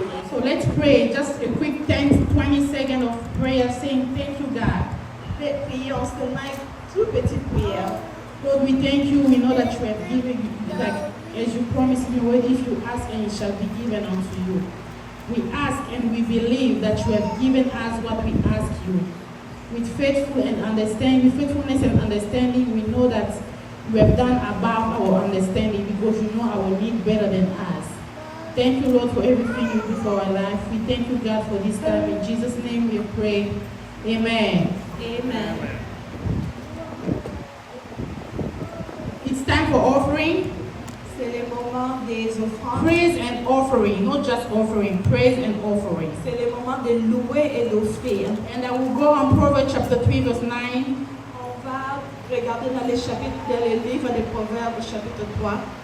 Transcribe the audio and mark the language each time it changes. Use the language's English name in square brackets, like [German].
[English] So let's pray, just a quick 10-20 seconds of prayer saying, thank you, God. [French] Prions seulement une toute petite prière. [English] Lord, we thank you. We know that you have given, like, as you promised in your word, if you ask and it shall be given unto you. We ask and we believe that you have given us what we ask you. With faithfulness and understanding, we know that you have done above our understanding because you know our need better than us. Thank you, Lord, for everything you do for our life. We thank you, God, for this time. In Jesus' name we pray. Amen. Amen. It's time for offering. [French] C'est le moment des offrandes. [English] Praise and offering, not just offering, praise and offering. [French] C'est le moment de louer et d'offrir. [English] And I will go on Proverbs chapter 3, verse 9. [French] On va regarder dans le livre des Proverbes, chapitre 3.